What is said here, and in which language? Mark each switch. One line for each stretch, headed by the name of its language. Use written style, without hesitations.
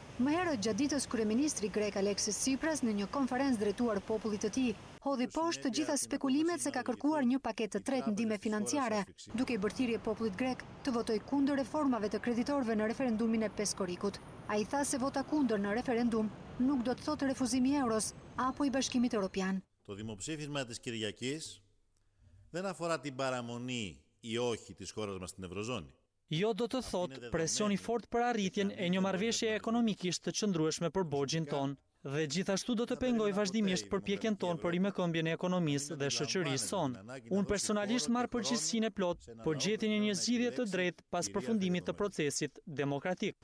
Albanian: Më herët gjatë ditës kryeministri grek Alexis Tsipras në një konferencë drejtuar popullit të tij hodhi poshtë të gjitha spekulimet se ka kërkuar një paketë të tretë ndihme financiare, duke i bërë thirrje popullit grek të votojë kundër reformave të kreditorëve në referendumin e peskorikut. Ai tha se vota kundër në referendum nuk do të thotë refuzimi i euros apo i Bashkimit Evropian.
Greek: Το δημοψήφισμα της Κυριακής δεν αφορά την παραμονή ή όχι της χώρας μας στην Ευρωζώνη.
Albanian: Jo do të thotë presioni fort për arritjen e një marrëveshje ekonomikisht të qëndrueshme për borxhin ton, dhe gjithashtu do të pengoj vazhdimisht përpjekjen ton për rimëkëmbjen e ekonomisë dhe shoqërisë son. Unë personalisht marr përgjegjësinë e plot për gjetjen e një zgjidhje të drejtë pas përfundimit të procesit demokratik.